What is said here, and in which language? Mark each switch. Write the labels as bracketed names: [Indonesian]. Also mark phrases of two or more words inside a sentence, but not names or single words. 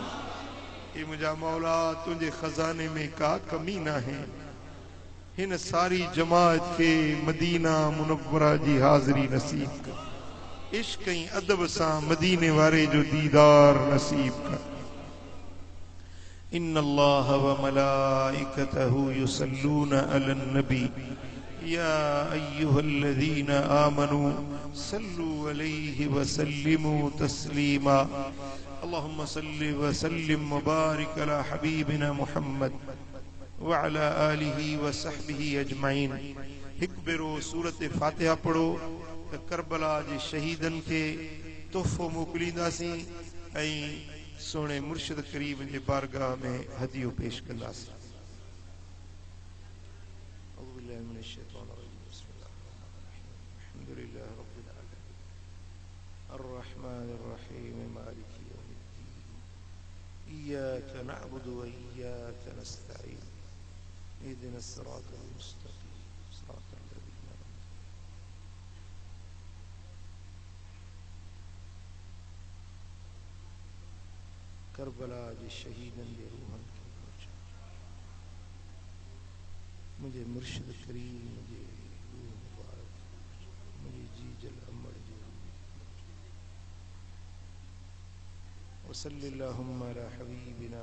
[Sindhi] हे मुंहिंजा मौला तुंहिंजे खज़ाने में का कमी न आहे। हिन सारी जमात खे मदीना मुनव्वरा जी हाज़िरी नसीब कर। इश्क ऐं अदब सां मदीने वारे जो दीदार नसीब कर। [Arabic] إن الله وملائكته يصلون على النبي يا أيها الذين آمنوا صلوا عليه وسلموا تسليما. اللهم صل وسلم وبارك على حبيبنا محمد وعلى آله وصحبه أجمعين. [Sindhi] हिक बेरो सूरत फातिहा पढ़ो त करबला जे शहीदन के तोहफ़ो मोकिलींदासीं ऐं सोने मुर्शिद करीम जे बारगाह में हदियो पेश कंदासीं। [Arabic] الرحمن الرحيم مالك يوم الدين إياك نعبد وإياك نستعين اهدنا الصراط المستقيم صراط الذين [Sindhi] करबला जे शहीदन जे रूहन खे पहुचा। मुझे मुर्शिद करीम जे रूह मुबारक मुझे जी जल अमर जे [Arabic] وصلى الله على حبيب